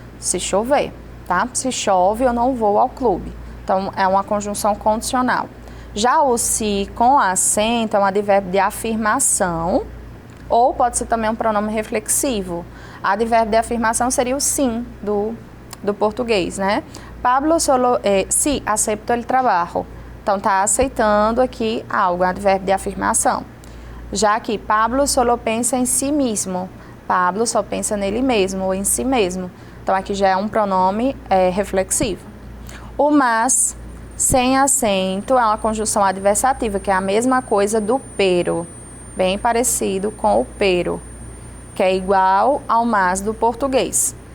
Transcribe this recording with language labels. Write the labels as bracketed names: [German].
[Portuguese] Se chover, tá? Se chove, eu não vou ao clube. Então, é uma conjunção condicional. Já o se com acento é um advérbio de afirmação, ou pode ser também um pronome reflexivo. Advérbio de afirmação seria o sim do português, né? [Spanish] Pablo solo sí, acepto el trabajo. [Portuguese] Então, está aceitando aqui algo, advérbio de afirmação. Já que Pablo solo pensa em si mesmo. Pablo só pensa nele mesmo ou em si mesmo. Então, aqui já é um pronome reflexivo. O mas sem acento é uma conjunção adversativa, que é a mesma coisa do pero, bem parecido com o pero, que é igual ao mas do português.